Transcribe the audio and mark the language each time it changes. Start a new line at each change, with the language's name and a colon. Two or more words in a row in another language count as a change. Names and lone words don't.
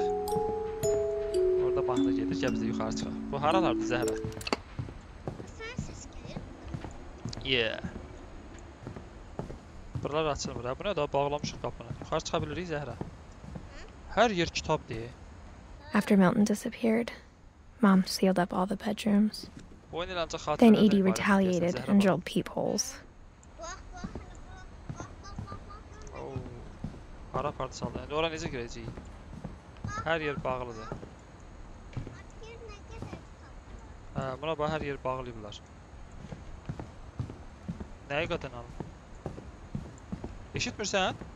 Azerbaijani: Orada mahnı gedir, gəl biz də yuxarı çıxaq. Bu haralardır Zəhra? Yeah. Buralar açılmır. Bu nə daha bağlamışıq qapını. Yuxarı çıxa bilirik Zəhra. Hər yer kitabdır.
English: After Milton disappeared, Mom sealed up all the bedrooms. Then Edie retaliated and drilled peepholes.
Azerbaijani: Hara parti saldı. İndi ora necə girəcəyik? Hər yer bağlıdır. Buna bax, hər yer bağlayıblar. Nəyi qadan alın? Eşitmirsən?